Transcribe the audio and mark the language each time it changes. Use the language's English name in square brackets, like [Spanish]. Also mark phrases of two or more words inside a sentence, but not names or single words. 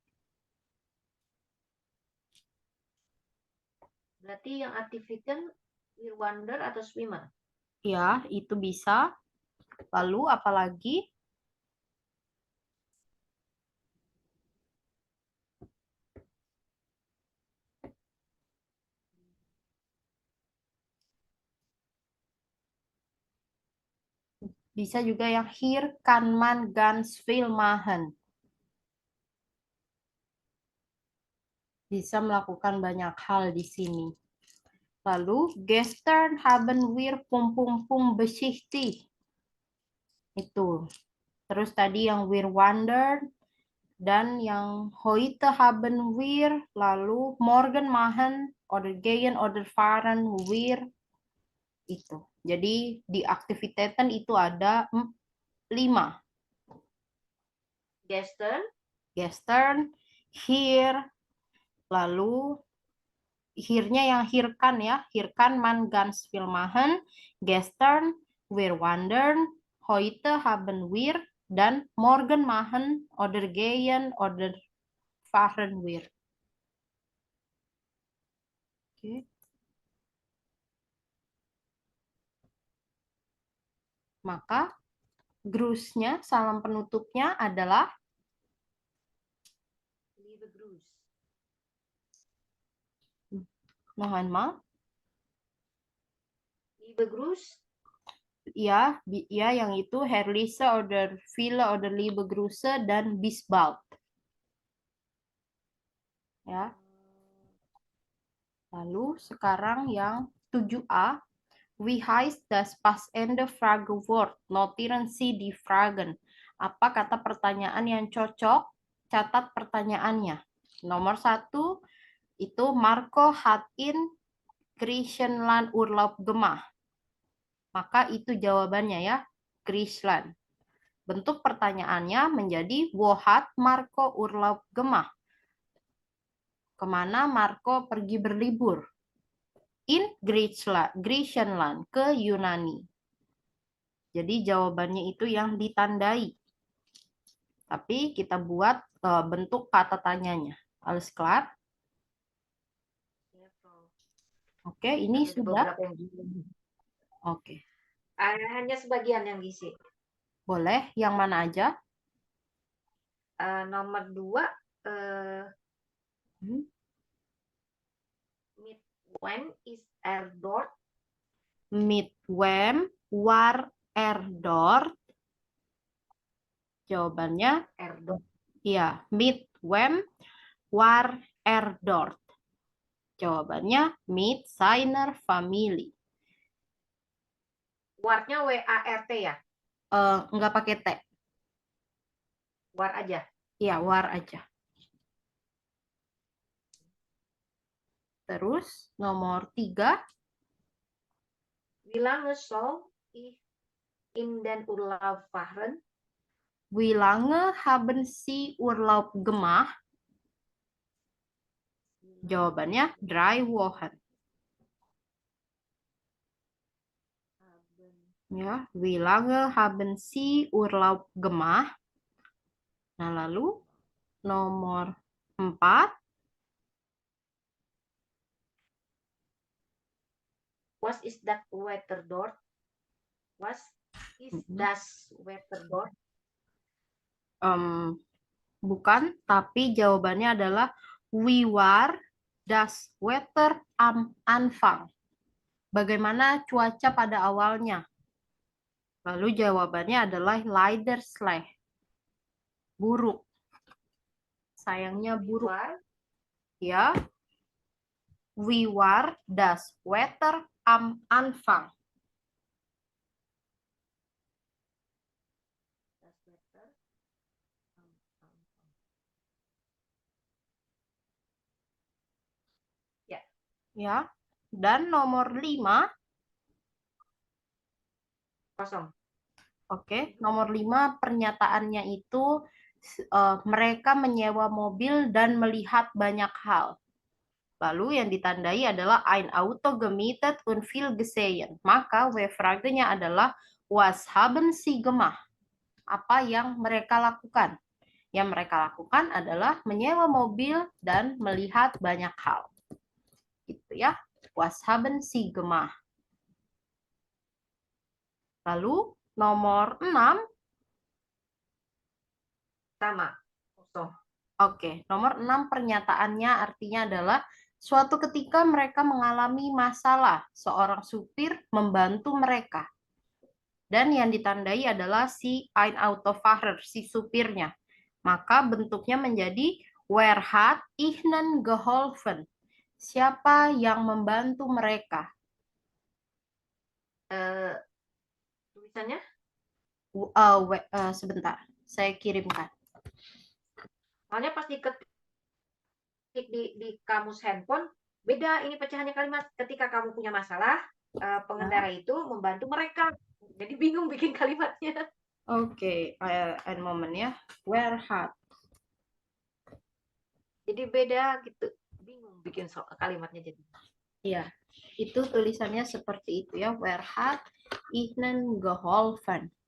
[Indonesian] Berarti yang [German] aktiviten wir wander [Indonesian] atau swimmer? Ya, itu bisa. Lalu apalagi? Bisa juga yang [German] hier kan man ganz viel machen. [Indonesian] Bisa melakukan banyak hal di sini. Lalu, [German] gestern haben wir pum pum pum besichtigt. [Indonesian] Itu. Terus tadi yang [German] wir wandern, [Indonesian] dan yang [German] heute haben wir, lalu morgen machen, oder gehen, oder fahren wir, [Indonesian] itu. Jadi di aktiviteten itu ada 5. [German] Gestern, Gestern, hier, [Indonesian] lalu here-nya yang hirkan ya, [German] hirkan man ganz viel machen, gestern wir wandern, heute haben wir, dan morgen machen oder gehen oder fahren wir. [Indonesian] Oke. Maka Grußnya, salam penutupnya adalah [German] liebe Gruß. Noch einmal. Liebe Grüße. [Indonesian] Ya, ya yang itu [German] Herlise oder viele oder liebe Grüße dan bis bald. [Indonesian] Ya. Lalu sekarang yang 7a. [German] Wie heißt das passende Fragewort? Notieren Sie die Fragen. [Indonesian] Apa kata pertanyaan yang cocok? Catat pertanyaannya. Nomor 1 itu [German] Marco hat in Griechenland Urlaub gemacht. [Indonesian] Maka itu jawabannya ya, Griechenland. Bentuk pertanyaannya menjadi [German] wo hat Marco Urlaub gemacht? [Indonesian] Kemana Marco pergi berlibur? [German] In Griechenland, [Indonesian] ke Yunani. Jadi jawabannya itu yang ditandai. Tapi kita buat bentuk kata tanyanya. [German] Alles klar? [Indonesian] Ya, Prof. Oke, ini Ada sudah. beberapa yang gini. Oke, Hanya sebagian yang diisi. boleh. Yang mana aja? Nomor 2, [German] mit when is er dort? Mit wem war er dort? [Indonesian] Jawabannya [German] Er dort. iya, mit wem war er dort? Jawabannya mit seiner Familie. [Indonesian] Warnya WART ya? Nggak pakai T. War aja. Iya, war aja. Terus nomor 3. [German] Wie lange soll ich in den Urlaub fahren? Wie lange haben Sie Urlaub gemacht? [Indonesian] Jawabannya 3 Wochen. [German] Ya, wie lange haben Sie Urlaub gemacht? [Indonesian] Nah, lalu nomor 4. [German] Was [English] is that weather [German] dort? Was is das weather dort? [Indonesian] Bukan, tapi jawabannya adalah [German] wie war das Wetter am Anfang. [Indonesian] Bagaimana cuaca pada awalnya? Lalu jawabannya adalah [German] leider schlecht. [Indonesian] Buruk. Sayangnya buruk. Ya. [German] Wie war das Wetter am Anfang? [Indonesian] Ya. Dan nomor 5. Kosong. Oke, nomor 5 pernyataannya itu mereka menyewa mobil dan melihat banyak hal. Lalu yang ditandai adalah [German] ein Auto gemietet und viel gesehen. [Indonesian] Maka W-fragenya adalah [German] was haben Sie gemacht? [Indonesian] Apa yang mereka lakukan? Yang mereka lakukan adalah menyewa mobil dan melihat banyak hal. Gitu ya. [German] Was haben Sie gemacht? [Indonesian] Lalu nomor 6. Sama. Kosong. Oke, nomor 6 pernyataannya artinya adalah suatu ketika mereka mengalami masalah, seorang supir membantu mereka. Dan yang ditandai adalah si [German] ein Autofahrer, [Indonesian] si supirnya. Maka bentuknya menjadi [German] wer hat ihnen geholfen? [Indonesian] Siapa yang membantu mereka? Tulisannya? Sebentar, saya kirimkan. Soalnya pas diketik di kamus handphone, beda ini pecahannya kalimat. Ketika kamu punya masalah, pengendara itu membantu mereka. Jadi bingung bikin kalimatnya. Oke, [German] ein moment ya. Wer hat? [Indonesian] Jadi beda gitu. Bingung bikin kalimatnya jadi. Iya, itu tulisannya seperti itu ya. [German] Wer hat ihnen geholfen?